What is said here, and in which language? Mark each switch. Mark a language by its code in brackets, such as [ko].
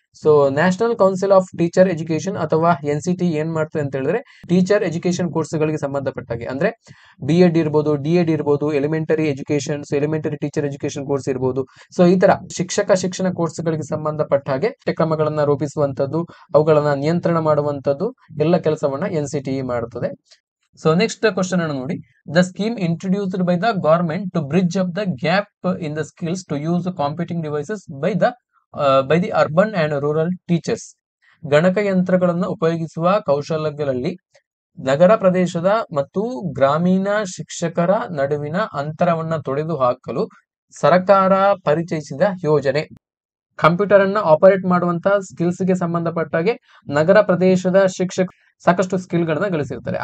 [kn] So national council of teacher education ಅಥವಾ NCTE ಏನ್ ಮಾಡ್ತದೆ ಅಂತ ಹೇಳಿದ್ರೆ ಟೀಚರ್ ಎಜುಕೇಶನ್ ಕೋರ್ಸ್ ಗಳಿಗೆ ಸಂಬಂಧಪಟ್ಟಾಗೆ ಅಂದ್ರೆ B.Ed ಇರ್ಬೋದು, D.Ed ಇರ್ಬೋದು, elementary education, elementary teacher education course ಇರ್ಬೋದು. ಸೊ ಈ ತರ ಶಿಕ್ಷಕ ಶಿಕ್ಷಣ ಕೋರ್ಸ್ ಗಳಿಗೆ ಸಂಬಂಧಪಟ್ಟ ಹಾಗೆ ಪಠ್ಯಕ್ರಮಗಳನ್ನ ರೂಪಿಸುವಂತದ್ದು, ಅವುಗಳನ್ನ ನಿಯಂತ್ರಣ ಮಾಡುವಂತದ್ದು ಎಲ್ಲ ಕೆಲಸವನ್ನ NCTE ಮಾಡುತ್ತದೆ. [en] So next question [kn] ಅನ್ನು ನೋಡಿ. [en] The scheme introduced by the government to bridge up the gap in the skills to use computing devices by the urban and rural teachers. [kn] ಗಣಕಯಂತ್ರಗಳನ್ನು ಉಪಯೋಗಿಸುವ ಕೌಶಲ್ಯಗಳಲ್ಲಿ ನಗರ ಪ್ರದೇಶದ ಮತ್ತು ಗ್ರಾಮೀಣ ಶಿಕ್ಷಕರ ನಡುವಿನ ಅಂತರವನ್ನ ತೊಡೆದು ಹಾಕಲು ಸರ್ಕಾರ ಪರಿಚಯಿಸಿದ ಯೋಜನೆ. ಕಂಪ್ಯೂಟರ್ ಅನ್ನ ಆಪರೇಟ್ ಮಾಡುವಂತ ಸ್ಕಿಲ್ಸ್ ಗೆ ಸಂಬಂಧಪಟ್ಟಾಗೆ ನಗರ ಪ್ರದೇಶದ ಶಿಕ್ಷಕರು ಸಾಕಷ್ಟು ಸ್ಕಿಲ್ ಗಳನ್ನ ಗಳಿಸಿರ್ತಾರೆ.